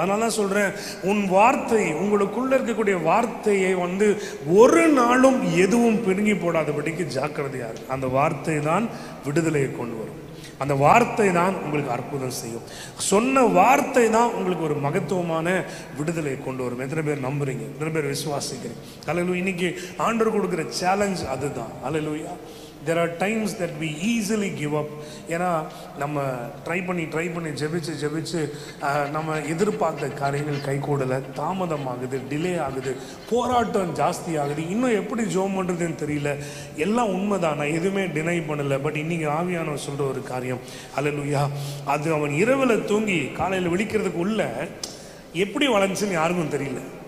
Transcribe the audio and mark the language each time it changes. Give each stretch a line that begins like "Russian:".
Tamil: அதனால தான் சொல்கிறேன், உன் வார்த்தை, உங்களுக்குள்ள இருக்கக்கூடிய வார்த்தையை ஒரு நாளும் எதுவும் பிடுங்கி போடாதபடிக்கு ஜாக்கிரதையாக இருக்கு. அந்த வார்த்தை தான் விடுதலையை கொண்டு வரும். அந்த வார்த்தை தான் உங்களுக்கு அற்புதம் செய்யும். சொன்ன வார்த்தை தான் உங்களுக்கு ஒரு மகத்துவமான விடுதலை கொண்டு வரும். எத்தனை பேர் நம்புறீங்க? எத்தனை பேர் விசுவாசிக்கிறீங்க? அல்லேலூயா. இன்னைக்கு ஆண்டவர் கொடுக்குற சேலஞ்ச் அதுதான். அல்லேலூயா.
English: there are times that we easily give up.
Tamil: ஏன்னா நம்ம ட்ரை பண்ணி ஜெபிச்சு நம்ம எதிர்பார்த்த காரியங்கள் கைகூடலை, தாமதமாகுது, டிலே ஆகுது, போராட்டம் ஜாஸ்தி ஆகுது. இன்னும் எப்படி ஜெபம் பண்ணுறதுன்னு தெரியல. எல்லாம் உண்மைதான், நான் எதுவுமே டினை பண்ணலை. பட் இன்னைக்கு ஆவியானவர் சொல்கிற ஒரு காரியம், அல்லேலூயா, அது அவன் இரவில் தூங்கி காலையில் விழிக்கிறதுக்கு உள்ள எப்படி வளர்ந்துச்சுன்னு யாருக்கும் தெரியல.